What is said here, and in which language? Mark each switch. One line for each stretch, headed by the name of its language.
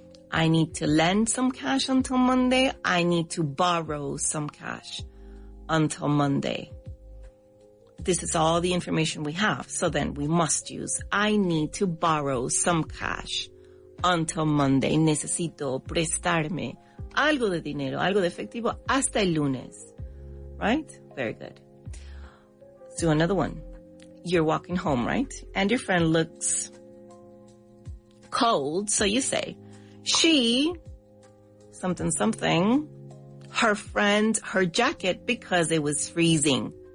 English: I need to lend some cash until Monday. I need to borrow some cash until Monday. This is all the information we have. So then we must use, I need to borrow some cash until Monday.
Spanish: Necesito prestarme algo de dinero, algo de efectivo hasta el lunes.
English: Right? Very good. Let's do another one. You're walking home, right? And your friend looks cold, so you say, she, something, something, her friend, her jacket because it was freezing.